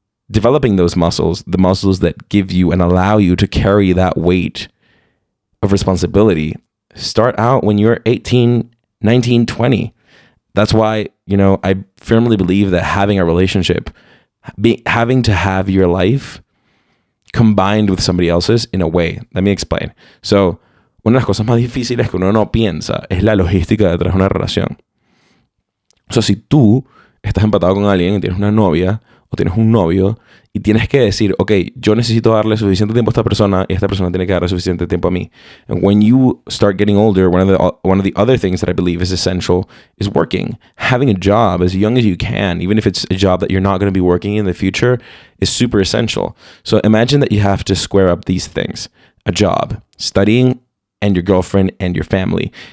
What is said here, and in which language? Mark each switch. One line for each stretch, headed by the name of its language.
English: Developing those muscles, the muscles that give you and allow you to carry that weight of responsibility, start out when you're 18, 19, 20. That's why, I firmly believe that having a relationship, having to have your life combined with somebody else's in a way. Let me explain.
Spanish: So, una de las cosas más difíciles que uno no piensa es la logística detrás de una relación. So, si tú estás empatado con alguien y tienes una novia o tienes un novio y tienes que decir, ok, yo necesito darle suficiente tiempo a esta persona y esta persona tiene que darle suficiente tiempo a mí.
English: And when you start getting older, one of the other things that I believe is essential is working. Having a job as young as you can, even if it's a job that you're not going to be working in the future, is super essential. So imagine that you have to square up these things: a job, studying, and your girlfriend and your family.